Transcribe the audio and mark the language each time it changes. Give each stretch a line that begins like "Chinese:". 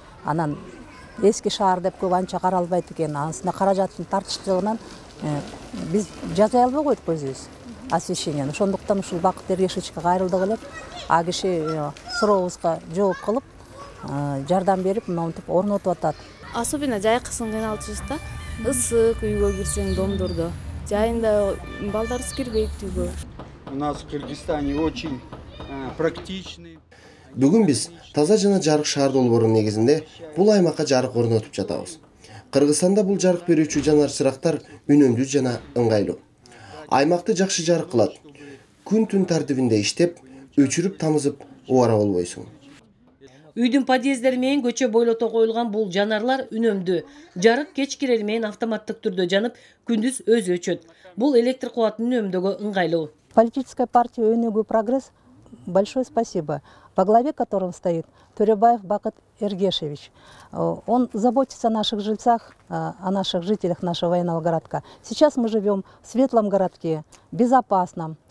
Kyrgyz: Анан эски шаар деп көп анча каралбайт экен. Анысына каражаттын тартыштыгынан биз жасай албай койдук өзүбүз освещениени. Ошондуктан ушул Бакыт Эргешевичке кайрылдык элек, а киши сурообузга жооп кылып, жардам берип, монтип орнотуп атат. Особенно жайкысын кыйналчубуз да. Ысык үйгө кирсең домдордо. Жайында балдарыбыз кирбейт үйгө.
Russian: У нас в Кыргызстане очень практичный.
Kyrgyz: Бүгүн биз таза жана жарык шаар долбоорунун негизинде бул аймакка жарык орнотуп жатабыз. Кыргызстанда бул жарык берүүчү жанар чырактар үнөмдүү жана ыңгайлуу. Аймакты жакшы жарык кылат. Күн-түн тартибинде иштеп, өчүрүп тамызып убара болбойсуң. Үйдүн подъездери менен көчө бойлото коюлган бул жанарлар үнөмдүү. Жарык кеч кирери менен автоматтык түрдө жанып, күндүз өзү өчөт. Бул электр кубатын үнөмдөгө ыңгайлуу.
Russian: Политическая партия Өнүгүү Прогресс, большое спасибо, во главе которого стоит Төрөбаев Бакыт Эргешевич. Он заботится о наших жильцах, о наших жителях нашего военного городка. Сейчас мы живем в светлом городке, безопасном.